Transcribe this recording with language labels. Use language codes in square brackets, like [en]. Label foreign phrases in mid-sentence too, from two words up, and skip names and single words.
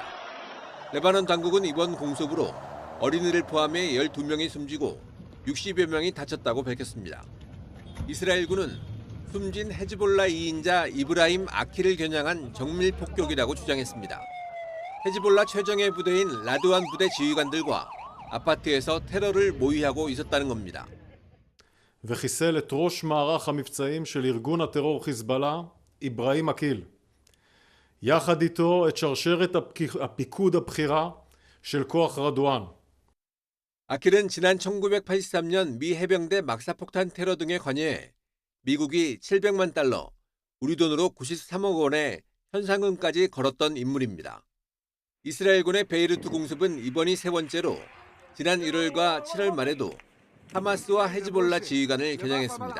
[ko] 레바논 당국은 이번 공습으로 어린이를 포함해 12명이 숨지고 60여 명이 다쳤다고 밝혔습니다. 이스라엘군은 숨진 헤즈볼라 2인자 이브라임 아키를 겨냥한 정밀 폭격이라고 주장했습니다. 헤즈볼라 최정예 부대인 라드완 부대 지휘관들과 아파트에서 테러를 모의하고 있었다는 겁니다. [he] וחיסל את ראש מערך המבצעים של ארגון הטרור חיזבאללה, איברהים אקיל. יחד איתו את שרשרת הפיקוד הבכירה של כוח רדואן. [ko] 아킬은 지난 1983년 미 해병대 막사폭탄 테러 등에 관여해 미국이 $700만, 우리 돈으로 93억 원의 현상금까지 걸었던 인물입니다. 이스라엘군의 베이루트 공습은 이번이 세 번째로 지난 1월과 7월 말에도 하마스와 헤즈볼라 지휘관을 겨냥했습니다.